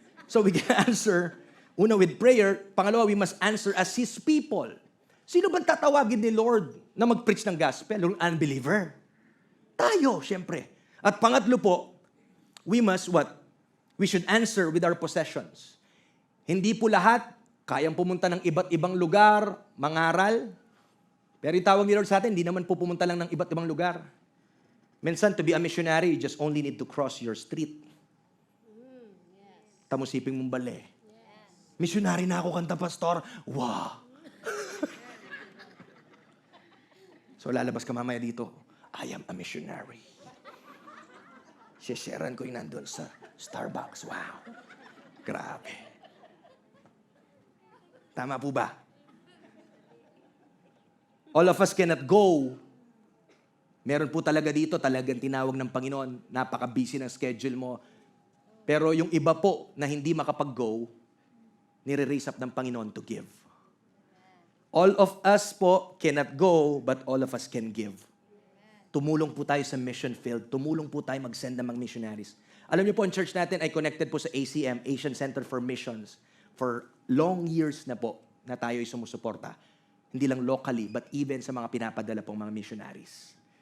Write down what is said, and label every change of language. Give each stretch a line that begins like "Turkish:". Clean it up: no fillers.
English: So we can answer,
Filipino: una
English: with prayer,
Filipino: pangalawa,
English: we must answer as His people.
Filipino: Sino bang tatawagin ni Lord na mag-preach ng gospel? Yung unbeliever. Tayo, syempre. At pangatlo po,
English: we must what? We should answer with our possessions.
Filipino: Hindi po lahat kayang pumunta ng iba't ibang lugar, mangaral. Pero yung tawag ni Lord sa atin, hindi naman po pumunta lang ng iba't ibang lugar.
English: Minsan, to be a missionary, you just only need to cross your street.
Filipino: Tamusiping mong bali. Missionary na ako, kanta pastor. Wow! So lalabas ka mamaya dito,
English: I am a missionary.
Filipino: Sisharean ko yung nandun sa Starbucks. Wow! Grabe. Tama po ba?
English: All of us cannot go.
Filipino: Meron po talaga dito, talagang tinawag ng Panginoon. Napaka-busy ng schedule mo. Pero yung iba po na hindi makapag-go, nire-raise up ng Panginoon
English: to give. All of us
Filipino: po
English: cannot go, but all of us can give.
Filipino: Tumulong po tayo sa mission field. Tumulong po tayo mag-send ng mga missionaries. Alam niyo po, ang church natin ay connected po sa ACM, Asian Center for Missions.
English: For long years
Filipino: na po na tayo ay sumusuporta. Hindi lang locally,
English: but even
Filipino: sa mga pinapadala pong mga missionaries.